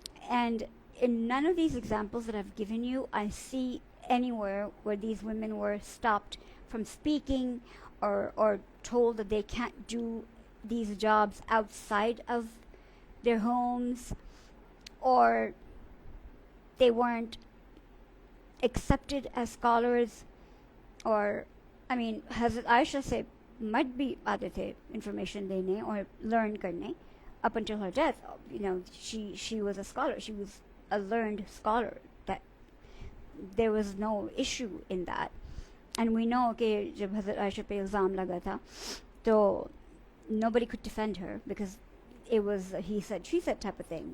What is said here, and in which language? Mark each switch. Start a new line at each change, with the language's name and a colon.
English: And in none of these examples that I've given you, I see anywhere where these women were stopped from speaking, or told that they can't do these jobs outside of their homes, or they weren't accepted as scholars
Hindi: और
English: I mean
Hindi: हज़रत आयशा से मर्द भी आते थे information देने और learn करने
English: up until her death. You know, she was a scholar, she was a learned scholar, that there was no issue in that. And we know
Hindi: कि जब हज़रत आयशा पे इल्ज़ाम लगा था तो
English: nobody could defend her because it was a he said she said type of thing.